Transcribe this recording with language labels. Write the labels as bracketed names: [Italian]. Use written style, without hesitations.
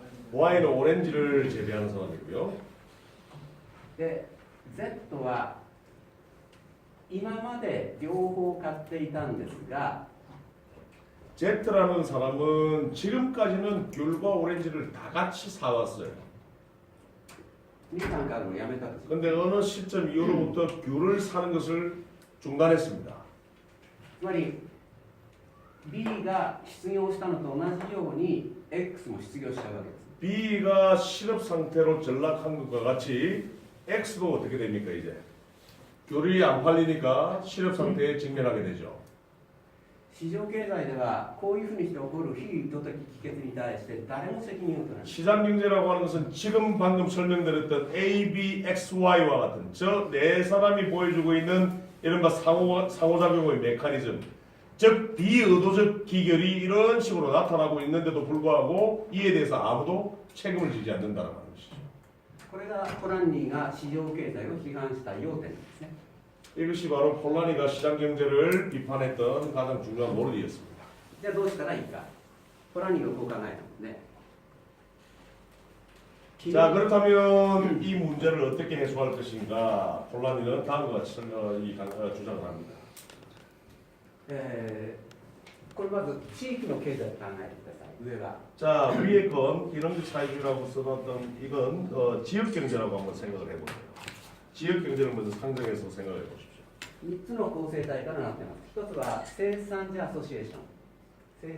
[Korean] Y는 오렌지를 재배하는 사람이고요. [Japanese] で、Z は今まで両方買っていたんですが、 [Korean] Z라는 사람은 지금까지는 귤과 오렌지를 다 같이 사왔어요. [Japanese] みかん買うのをやめたんです。 [Korean] 근데 어느 시점 이후로부터 귤을 사는 것을 중단했습니다. [Japanese] つまり B が失業したのと同じように X も失業しちゃうわけです。 [Korean] B가 실업 상태로 전락한 것과 같이 X도 어떻게 됩니까 이제? 귤이 안 팔리니까 실업 상태에 직면하게 되죠. [Japanese] 市場経済ではこういうふうにして起こる非意図的帰結に対して誰も責任を取らない。 [Korean] 시장 경제라고 하는 것은 지금 방금 설명드렸던 A, B, X, Y와 같은 저 네 사람이 보여주고 있는 이른바 상호작용의 메커니즘, 즉 비의도적 기결이 이런 식으로 나타나고 있는데도 불구하고 이에 대해서 아무도 책임을 지지 않는다는 것이죠. [Japanese] これがポランニーが市場経済を批判した要点ですね。 [Korean] 이것이 바로 폴라니가 시장 경제를 비판했던 가장 중요한 논리였습니다. [Japanese] じゃあどうしたらいいか。ポランニーがこう考えたんですね。 [Korean] 자, 그렇다면 이 문제를 어떻게 해소할 것인가? 폴라니는 다음과 같이 주장을 합니다. [Japanese] これまず地域の経済を考えてください。上は [Korean] 자, 위에 건 기능적 사회주의라고 써놨던 이건 지역 경제라고 한번 생각을 해보세요. 지역 경제를 먼저 상정해서 생각해 보십시오. [Japanese] 3つの構成体からなっています。1つは生産者アソシエーション。